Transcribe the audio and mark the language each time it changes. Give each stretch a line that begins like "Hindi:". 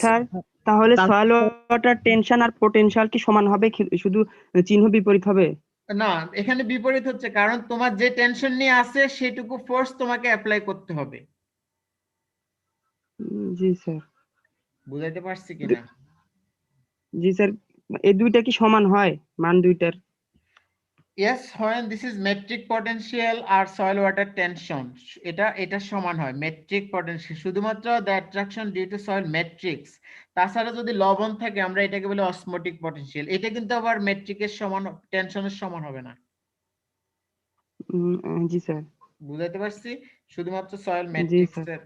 Bangla: Sir তাহলে soil water tension আর potential কি সমান হবে, শুধু চিহ্ন বিপরীত হবে? না, এখানে বিপরীত হচ্ছে, কারণ তোমার যে টেনশন নিয়ে আছে সেটুকু ফোর্স তোমাকে অ্যাপ্লাই করতে হবে। জি স্যার। বুঝাইতে পারছি কিনা? জি স্যার, এই দুইটা কি সমান হয় মান দুইটার?
English: Yes, when this is metric potential আর soil water tension,
Bangla: এটা সমান হয়। মেট্রিক পটেনশিয়াল শুধুমাত্র
English: the attraction due to soil metrics,
Bangla: তাছাড়া যদি লবণ থাকে আমরা এটাকে বলি অসমোটিক পটেনশিয়াল। এটা কিন্তু আবার মেট্রিকের সমান, টেনশনের সমান হবে না। জি স্যার। বুঝাইতে পারছি? শুধুমাত্র সয়েল জি স্যার।